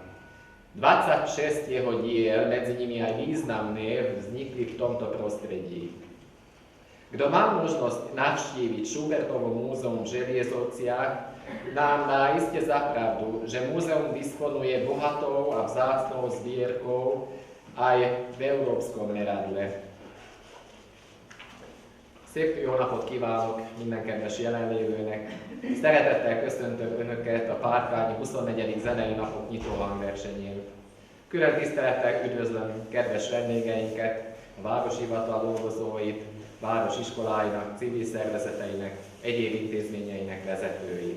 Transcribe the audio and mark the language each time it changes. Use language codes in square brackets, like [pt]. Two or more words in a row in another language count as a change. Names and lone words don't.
[sk] 26 jeho diel, medzi nimi aj významné, vznikli v tomto prostredí. Kto má možnosť navštíviť Schubertovo múzeum v Želiezovciach, nám dá iste za pravdu, že múzeum disponuje bohatou a vzácnou zbierkou aj v európskom meradle. [hu] Szép jó napot kívánok minden kedves jelenlévőnek! Szeretettel köszöntöm Önöket a Párkányi 24. zenei napok nyitó hangversenyén. Külön tisztelettel üdvözlöm kedves vendégeinket, a városhivatal dolgozóit, városiskoláinak, civil szervezeteinek, egyéb intézményeinek vezetőit.